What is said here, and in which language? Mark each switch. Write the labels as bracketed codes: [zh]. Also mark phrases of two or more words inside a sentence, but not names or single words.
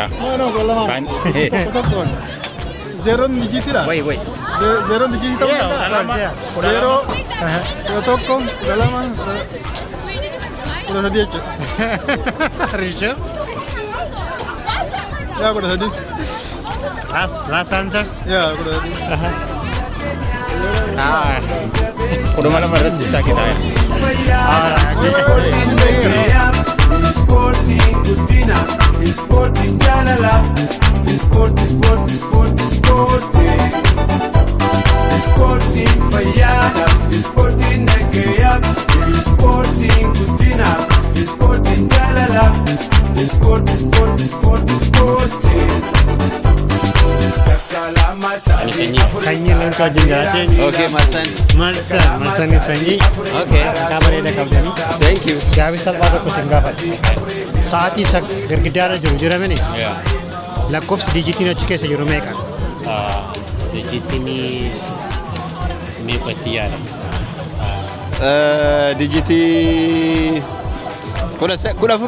[om] No, kudha lama. Tokkoon. Zeroon digitidha? Wait. Zeroon digitii ta'uu danda'a? Zero, kudha tokko, kudha lama, kudha sadii jechuudha. Risho? Yaa kudha sadii. [en] Last answer? [om] Yaa kudha sadii. Kudhuma lama irratti sitaa kita. Sporting Kutina, sporting Janala, sporting Fayada, sporting Nagaa, sporting Kutina, sporting Janala, sporting. Sanyii leencoo wajjin jiraateen. Okay, Marsan. Marsaniif sanyii. Okay, Kaa bareeda qabdanii. [en] thank you. [om] Gaaffii salphaa tokko sin gaafadha. Sa'aatii isa girgiddaarra jiru jiramini lakkoofsi dijitiin achi keessa jiru meeqa? Dijitiin meeqatti yaadama? Digitii kudha afur.